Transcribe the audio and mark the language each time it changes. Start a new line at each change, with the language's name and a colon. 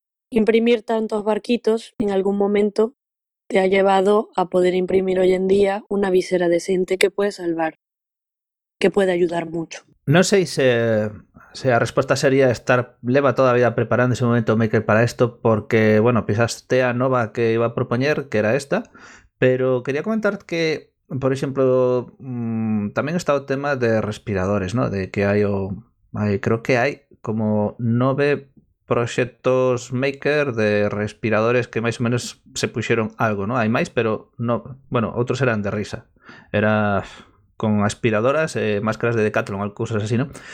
Spanish: Imprimir tantos barquitos en algún momento te ha llevado a poder imprimir hoy en día una visera decente que puede salvar, que puede ayudar mucho. No sé si la respuesta sería estar leva toda la vida preparando ese movimiento Maker para esto porque, bueno, pisaste a Nova que iba a proponer, que era esta.
Galician: Pero quería comentar que, por exemplo, tamén está o tema de respiradores, ¿no? De que creo que hai como 9 proxectos maker de respiradores que máis ou menos se puxeron algo, ¿no? Hai máis, pero no, bueno, outros eran de risa.
Spanish: Era con aspiradoras, máscaras de Decathlon, cosas así, ¿no?